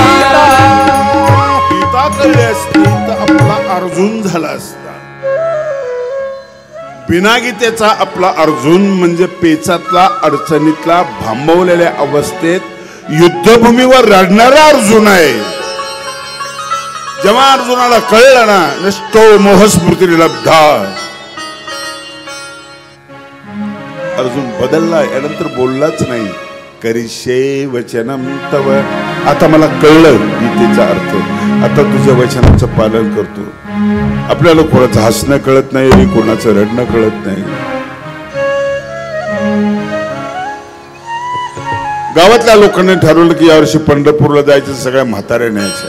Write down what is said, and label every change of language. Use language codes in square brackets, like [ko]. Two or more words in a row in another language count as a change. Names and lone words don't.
[mr] गीता कळली असती तर आपला अर्जुन झाला असता. बिना गीतेचा आपला अर्जुन म्हणजे पेचातला, अडचणीतला, भांबवलेल्या अवस्थेत युद्धभूमीवर रडणारा अर्जुन आहे. जेव्हा अर्जुनाला कळलं ना, [sa] नष्टो मोहस्मृती लब्धा, अर्जुन बदलला. [mr] यानंतर बोललाच नाही. [sa] करिष्ये वचनम तव, [mr] आता मला कळलं गीतेचा अर्थ, आता तुझ्या वचनाचं पालन करतो. आपल्याला कोणाचं हसणं कळत नाही, कोणाचं रडणं कळत नाही. गावातल्या लोकांनी ठरवलं की यावर्षी पंढरपूरला जायचं, सगळ्या म्हाताऱ्या न्यायच्या.